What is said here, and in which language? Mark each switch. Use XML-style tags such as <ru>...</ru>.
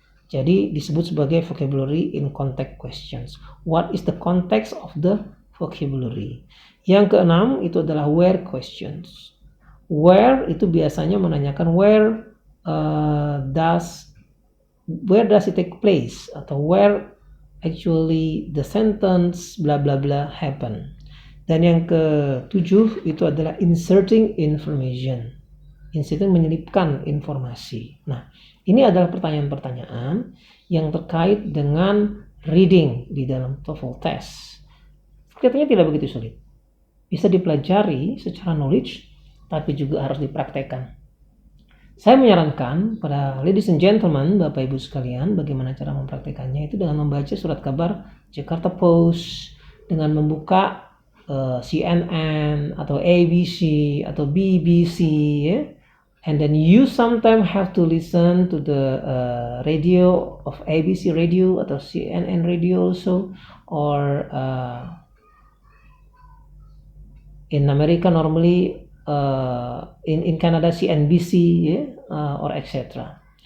<id>Jadi disebut sebagai vocabulary in context questions.</id> <en>What is the context of the vocabulary?</en> <id>Yang keenam itu adalah where questions. Where itu biasanya menanyakan</id> <en>where does it take place</en> <id>atau</id> <en>where actually the sentence bla bla bla happen.</en> <id>Dan yang ketujuh itu adalah inserting information. Inserting menyelipkan informasi. Nah, ini adalah pertanyaan-pertanyaan yang terkait dengan reading di dalam TOEFL test. Kelihatannya tidak begitu sulit. Bisa dipelajari secara knowledge, tapi juga harus dipraktekkan. Saya menyarankan pada</id> <en>ladies and gentlemen,</en> <id>Bapak Ibu sekalian, bagaimana cara mempraktekannya itu dengan membaca surat kabar Jakarta Post, dengan membuka CNN atau ABC atau BBC, ya.</id> <en>And then you sometimes have to listen to the radio of ABC radio atau CNN radio also, or in America normally in Canada CNBC, yeah, or etc.</en>